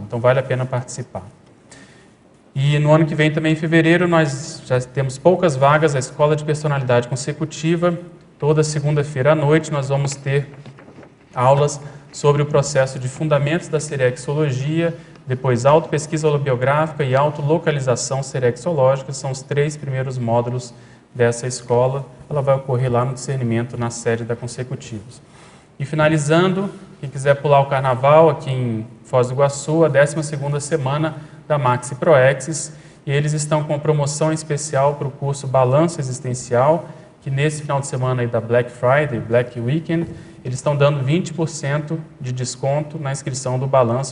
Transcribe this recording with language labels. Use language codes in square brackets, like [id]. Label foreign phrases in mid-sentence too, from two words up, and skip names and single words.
[pt] Então, vale a pena participar. E no ano que vem, também em fevereiro, nós já temos poucas vagas, a Escola de Personalidade Consecutiva. Toda segunda-feira à noite nós vamos ter aulas sobre o processo de fundamentos da serexologia, depois autopesquisa holobiográfica e autolocalização serexológica. São os 3 primeiros módulos dessa escola. Ela vai ocorrer lá no Discernimento, na sede da Consecutivos. E finalizando, quem quiser pular o carnaval aqui em Foz do Iguaçu, a 12ª semana da Maxi Proexis, e eles estão com promoção especial para o curso Balanço Existencial, que nesse final de semana aí da Black Friday, Black Weekend, eles estão dando 20% de desconto na inscrição do balanço.